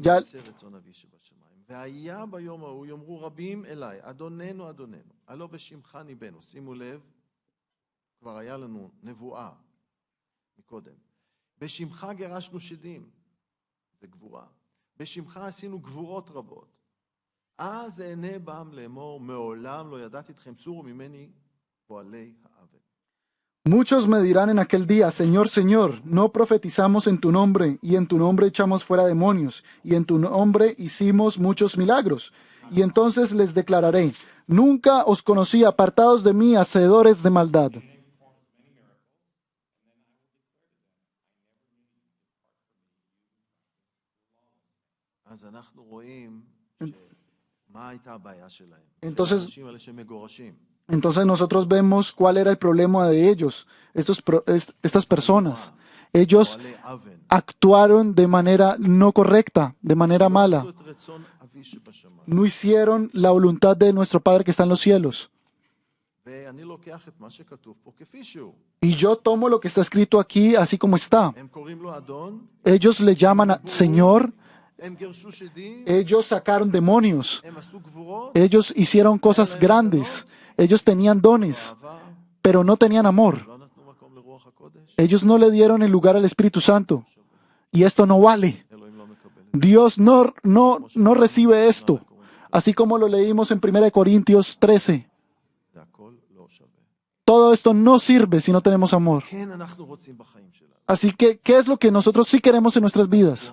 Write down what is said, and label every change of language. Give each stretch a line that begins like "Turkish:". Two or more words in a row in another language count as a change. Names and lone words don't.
Hebrew: Ya- יעשה רצון אבי שבשמיים. והיה ביום ההוא יאמרו רבים אליי, אדוננו אדוננו, הלא בשמך ניבאנו. שימו לב, כבר היה לנו נבואה מקודם. בשמך גירשנו שדים, זה גבורה. בשמך עשינו גבורות רבות. אז אענה בם לאמור, מעולם לא ידעתי אתכם, סורו ממני פועלי העוול.
Spanish: Muchos me dirán en aquel día, Señor, Señor, no profetizamos en tu nombre, y en tu nombre echamos fuera demonios, y en tu nombre hicimos muchos milagros. Y entonces les declararé, nunca os conocí, apartados de mí, hacedores de maldad.
Hebrew: אז אנחנו רואים מה הייתה הבעיה שלהם.
Spanish: Entonces-
Hebrew: האנשים האלה שמגורשים.
Spanish: Entonces nosotros vemos cuál era el problema de ellos, estas personas. Ellos
Hebrew: פועלי אוון.
Spanish: actuaron de manera no correcta, de manera mala.
Hebrew: עשו את רצון אבי שבשמיים.
Spanish: No hicieron la voluntad de nuestro Padre que está en los cielos.
Hebrew: ואני לוקח את מה שכתוב פה כפי שהוא.
Spanish: Y yo tomo lo que está escrito aquí así como está.
Hebrew: הם קוראים לו אדון,
Spanish: Ellos le llaman a Señor,
Hebrew: הם גירשו שדים,
Spanish: ellos sacaron demonios,
Hebrew: הם עשו גבורות,
Spanish: ellos hicieron cosas grandes, ellos tenían dones,
Hebrew: אהבה,
Spanish: pero no tenían amor.
Hebrew: לא נתנו מקום לרוח הקודש.
Spanish: Ellos no le dieron el lugar al Espíritu Santo. y esto no vale. Dios no recibe esto, así como lo leímos en 1 Corintios 13. Todo esto no sirve si no tenemos amor. Así que, ¿qué es lo que nosotros sí queremos en nuestras vidas?